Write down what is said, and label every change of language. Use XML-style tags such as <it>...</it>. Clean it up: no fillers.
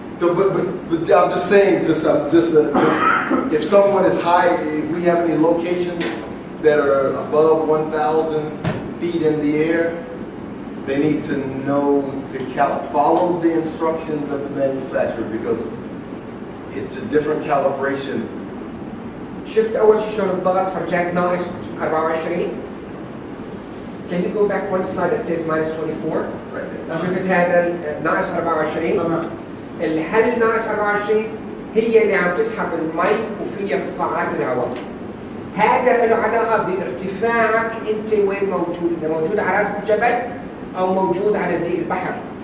<en>so, but I'm just saying, just if someone is high, if we have any locations that are above 1,000 feet in the air, they need to know to follow the instructions of the manufacturer because it's a different calibration.</en> <ar>شفت أول شيء شلون الضغط فرجاك ناقص 24.</ar> <en>Can you go back one slide that says minus 24? Right there.</en> <ar>شفت هذا ناقص 24؟ تمام. الهل ناقص 24 هي اللي عم تسحب المي وفيها فقاعات الهواء. هذا له علاقة بارتفاعك أنت وين موجود، إذا موجود على رأس الجبل أو موجود على زي البحر.</ar>